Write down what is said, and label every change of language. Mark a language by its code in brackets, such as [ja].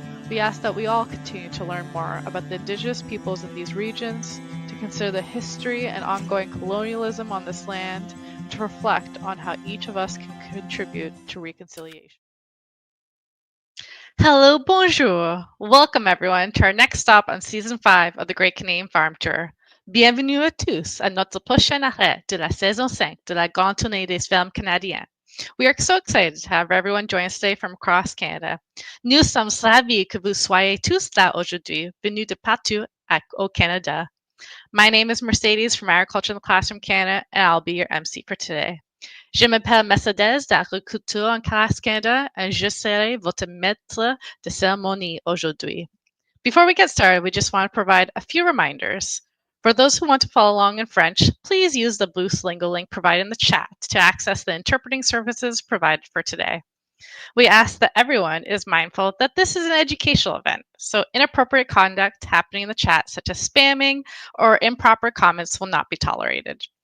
[en] We ask that we all continue to learn more about the Indigenous peoples in these regions, to consider the history and ongoing colonialism on this land, and to reflect on how each of us can contribute to reconciliation. Hello, bonjour! Welcome everyone to our next stop on Season 5 of the Great Canadian Farm Tour. [fr] Bienvenue à tous à notre prochain arrêt de la saison 5 de la Grande Tournée des Fermes Canadiens. [en] We are so excited to have everyone join us today from across Canada. [fr] Nous sommes ravis que vous soyez tous là aujourd'hui, venus de partout au Canada. [en] My name is Mercedes from Agriculture in the Classroom Canada, and I'll be your MC for today. [fr] Je m'appelle Mercedes d'Agriculture en Classe Canada, and je serai votre maître de cérémonie aujourd'hui. [en] Before we get started, we just want to provide a few reminders. For those who want to follow along in French, please use the blue Slingo link provided in the chat to access the interpreting services provided for today. We ask that everyone is mindful that this is an educational event, so inappropriate conduct happening in the chat, such as spamming or improper comments, will not be tolerated.